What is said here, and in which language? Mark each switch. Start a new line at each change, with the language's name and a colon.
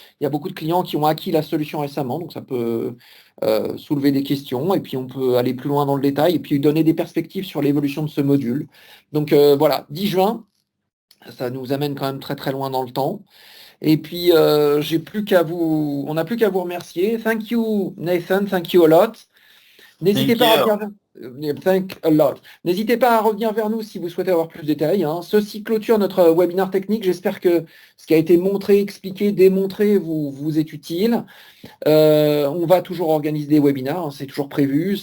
French: Il y a beaucoup de clients qui ont acquis la solution récemment, donc ça peut soulever des questions, et puis on peut aller plus loin dans le détail, et puis donner des perspectives sur l'évolution de ce module. Donc voilà, 10 juin, ça nous amène quand même très très loin dans le temps. Et puis, on n'a plus qu'à vous remercier.
English: Thank you, Nathan, thank you a lot.
French: N'hésitez pas à revenir vers nous si vous souhaitez avoir plus de détails. Ceci clôture notre webinaire technique. J'espère que ce qui a été montré, expliqué, démontré vous est utile. On va toujours organiser des webinaires, c'est toujours prévu.